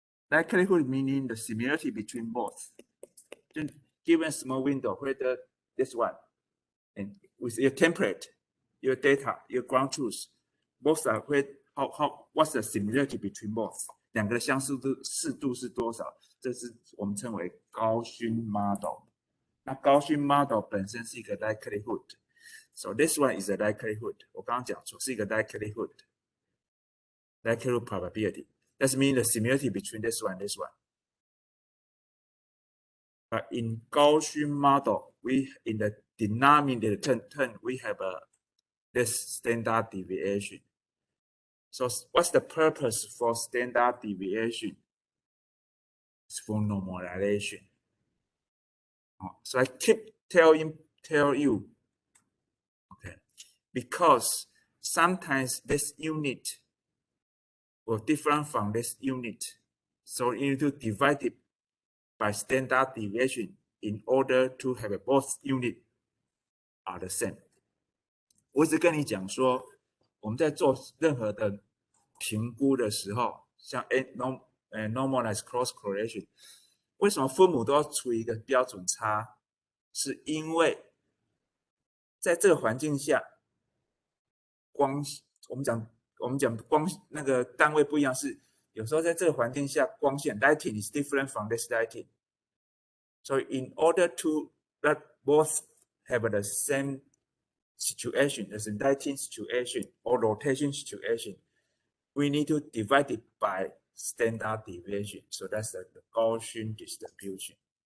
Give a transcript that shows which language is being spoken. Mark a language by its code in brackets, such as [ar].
[en] Likelihood meaning the similarity between both. Given small window, whether this one, and with your template, your data, your ground truth, both are what's the similarity between both? [zh] 两个的相似度是多少？这是我们称为高勋 model。那高勋 model 本身是一个 likelihood， so this one is a likelihood。我刚刚讲说是一个 likelihood probability. [en] That means the similarity between this one and this one. But in Gaussian model, in the denominator term we have this standard deviation. So what's the purpose for standard deviation? It's for normalization. So I keep tell you, okay, because sometimes this unit will different from this unit. So you need to divide it by standard deviation in order to have both unit are the same. [zh] 我一直跟你讲说，我们在做任何的评估的时候，像normalized cross correlation， 为什么分母都要除一个标准差？是因为在这个环境下，光我们讲光那个单位不一样，是有时候在这个环境下，光线 lighting is different from this lighting. [en] So in order to let both have the same situation, as a lighting situation or rotation situation, we need to divide it by standard deviation. So that's the Gaussian distribution.